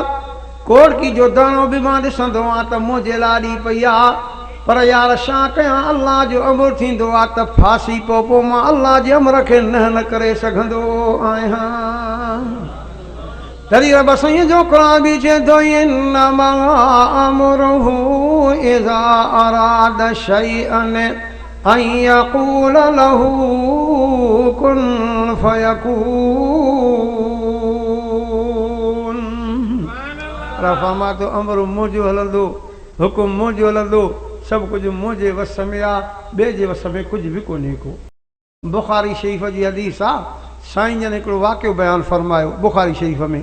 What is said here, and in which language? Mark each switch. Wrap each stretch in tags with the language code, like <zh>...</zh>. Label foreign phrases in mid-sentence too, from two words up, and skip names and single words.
<sd>कोड़की जो दाणो बि मां ॾिसंदो आहियां त मुंहिंजे लाइ ॾी पई आहे। पर यार छा कयां, अल्लाह जो अमर थींदो आहे त फासी पोइ मां अल्लाह जे अमर खे न करे सघंदो आहियां। तॾहिं रब साईं जो क़ुरान बि चए थो</sd> <ar>إنما أمره إذا أراد شيئا أن يقول له كن فيكون.</ar> <sd>फरमा तो अमर मुंहिंजो हलंदो, हुकुम मुंहिंजो हलंदो, सभु कुझु मुंहिंजे वस में आहे, ॿिए जे वस में कुझु बि कोन्हे को। बुखारी शरीफ़ जी हदीस आहे, साईं जन हिकिड़ो वाक़ियो बयानु फरमायो बुखारी शरीफ़ में।</sd>